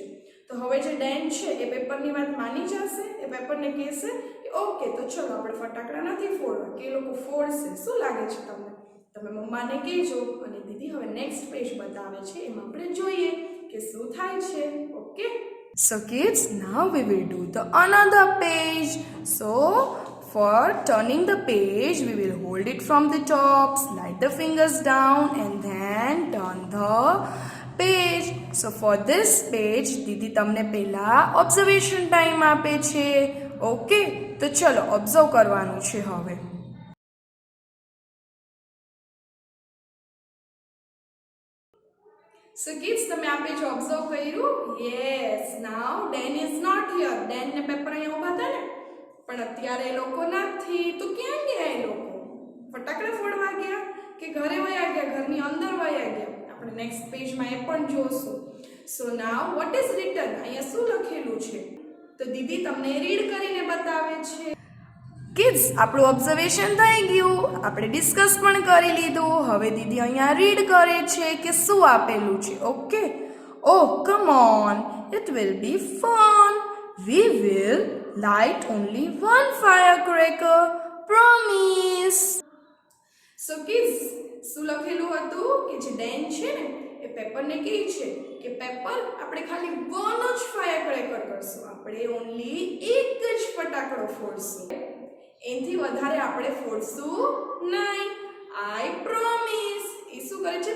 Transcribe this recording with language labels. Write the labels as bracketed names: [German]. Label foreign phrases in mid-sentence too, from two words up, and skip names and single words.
[Gujarati] તો હવે જે ડેન છે એ પેપરની વાત માની જશે, એ પેપરને કહેશે કે ઓકે તો ચલો આપણે ફટાકડા નથી ફોડવા, કે એ લોકો ફોડશે. શું લાગે છે તમને? તમે મમ્માને કહેજો. અને દીદી હવે નેક્સ્ટ પેજ બતાવે છે, એમાં આપણે જોઈએ કે શું થાય છે. ઓકે, [English] so kids, now we will do the another page. So for turning the page, we will hold it from the top, slide the fingers down and then turn the page. So for this page, [Gujarati] દીદી તમને પહેલા [English] observation time [Gujarati] આપે છે. ઓકે, તો ચલો ઓબ્ઝર્વ કરવાનું છે હવે. [English] So kids, [Gujarati] તમે આ પેજ ઓબ્ઝર્વ કર્યું? [English] yes, now Dan is not here. [Gujarati] ડેન ને પેપર અહીંયા ઊભા હતા ને, પણ અત્યારે એ લોકો નથી. તો ક્યાં ગયા એ લોકો? ફટાકડા ફોડવા ગયા કે ઘરે વયા ગયા, ઘરની અંદર વયા ગયા? આપણે નેક્સ્ટ પેજમાં એ પણ જોશું. [English] so now what is written? [Gujarati] અહીંયા શું લખેલું છે? તો દીદી તમને રીડ કરીને બતાવે છે. કિડ્સ, આપણું ઓબ્ઝર્વેશન થઈ ગયું, આપણે ડિસ્કસ પણ કરી લીધું. હવે દીદી અહીંયા રીડ કરે છે કે શું આપેલું છે. [English] okay, oh come on, it will be fun. We will light only one firecracker. Promise. So kids, [Gujarati] શું લખેલું હતું કે જે ડેન છે ને એ પેપરને કહે છે કે પેપર આપણે ખાલી વન જ ફાયરક્રેકર કરશું, આપણે ઓન્લી એક જ ફટાકડો ફોડશું, એનાથી વધારે આપણે ફોડશું નહીં. [English] I promise. [Gujarati] એ શું કરે છે?